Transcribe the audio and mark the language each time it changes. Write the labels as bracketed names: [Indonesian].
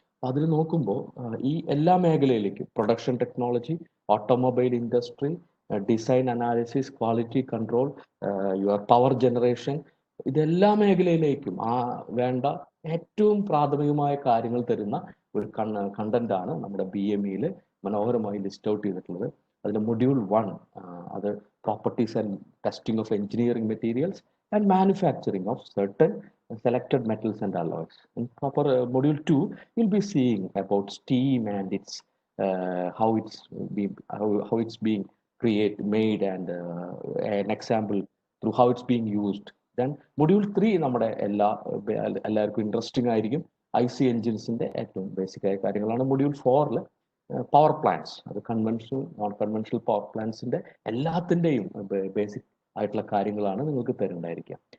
[Malayalam] അതിൽ നോക്കുമ്പോൾ ഈ എല്ലാ മേഖലയിലേക്കും production technology, automobile industry, design analysis, quality control, your power generation, ഇതെല്ലാ മേഖലയിലേക്കും വേണ്ട ഏറ്റവും പ്രാഥമികമായ കാര്യങ്ങൾ തരുന്ന ഒരു കണ്ടന്റ് ആണ് നമ്മുടെ BME മനോഹരമായി ലിസ്റ്റ് ഔട്ട് ചെയ്തിട്ടുള്ളത്. അതിന്റെ മൊഡ്യൂൾ 1 അത് [English] Properties and testing of engineering materials and manufacturing of certain selected metals and alloys. In proper module 2, you'll be seeing about steam and its how it's being made, and an example through how it's being used. [Malayalam] Then module 3 നമ്മുടെ എല്ലാവർക്കും interesting ആയിരിക്കും. IC എൻജിൻസിന്റെ ഏറ്റവും basic ആയ കാര്യങ്ങളാണ്. Module 4 power plants, അത് conventional non conventional power പ്ലാന്റ്സിന്റെ എല്ലാത്തിൻ്റെയും basic ആയിട്ടുള്ള കാര്യങ്ങളാണ് നിങ്ങൾക്ക് തരുന്നുണ്ടായിരിക്കുക.